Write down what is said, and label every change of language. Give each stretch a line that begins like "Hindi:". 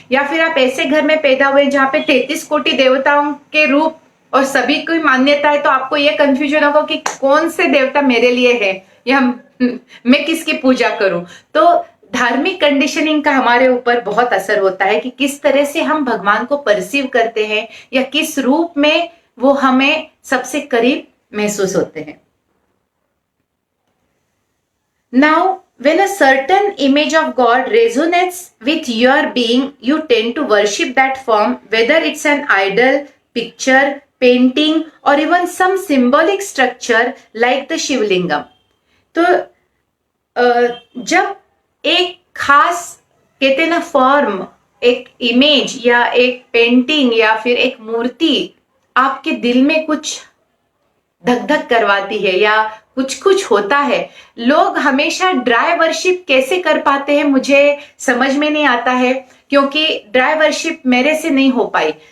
Hindi: या फिर आप ऐसे घर में पैदा हुए जहाँ पे 33 कोटि देवताओं के रूप और सभी की मान्यता है तो आपको यह कंफ्यूजन होगा कि कौन से देवता मेरे लिए है या मैं किसकी पूजा करूं। तो धार्मिक कंडीशनिंग का हमारे ऊपर बहुत असर होता है कि किस तरह से हम भगवान को परसीव करते हैं या किस रूप में वो हमें सबसे करीब महसूस होते हैं।
English: Now, when a certain image of God resonates with your being, you tend to worship that form, whether it's an idol, picture, painting, or even some symbolic structure like the Shivalingam.
Hindi: तो जब एक खास कहते ना फॉर्म, एक image या एक painting या फिर एक मूर्ति आपके दिल में कुछ धक धक करवाती है या कुछ कुछ होता है, लोग हमेशा ड्राई वर्शिप कैसे कर पाते हैं मुझे समझ में नहीं आता है, क्योंकि ड्राई वर्शिप मेरे से नहीं हो पाई।